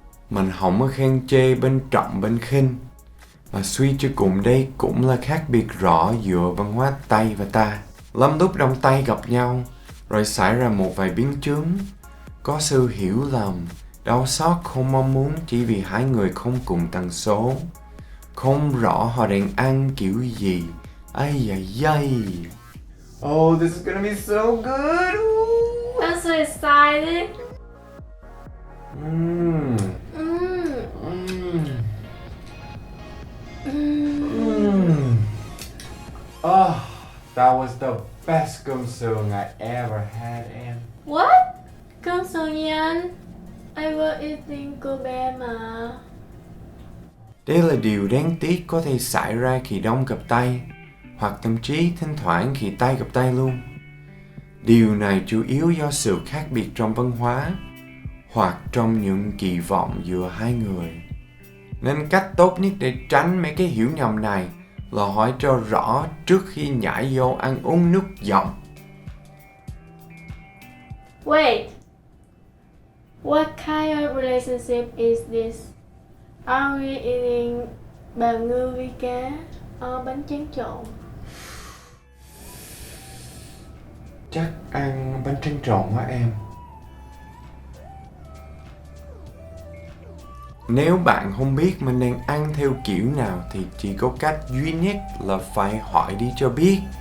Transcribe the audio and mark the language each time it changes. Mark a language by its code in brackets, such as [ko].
[vi] Mình không có khen chê bên trọng bên khinh, mà suy cho cùng đây cũng là khác biệt rõ giữa văn hóa Tây và ta. Lắm lúc đông Tây gặp nhau, rồi xảy ra một vài biến chứng, có sự hiểu lầm, đau xót không mong muốn chỉ vì hai người không cùng tần số, không rõ họ đang ăn kiểu gì. Ai da dây. [en] Oh, this is gonna be so good. I'm so excited. Mm. Mm. Mm. Mm. Mm. Oh, that was the best cơm sườn I ever had, em. What? [vi] Cơm sườn gì anh? [en] I was eating Kobe mà. [vi] Đây là điều đáng tiếc có thể xảy ra khi đông gặp Tây, hoặc thậm chí thỉnh thoảng khi Tây gặp Tây luôn. Điều này chủ yếu do sự khác biệt trong văn hóa, hoặc trong những kỳ vọng giữa hai người. Nên cách tốt nhất để tránh mấy cái hiểu nhầm này là hỏi cho rõ trước khi nhảy vô ăn uống nước giọng. [en] Wait. What kind of relationship is this? Are we eating bào ngư vi cá or bánh tráng trộn? [vi] Chắc ăn bánh tráng trộn quá em. Nếu bạn không biết mình đang ăn theo kiểu nào thì chỉ có cách duy nhất là phải hỏi đi cho biết.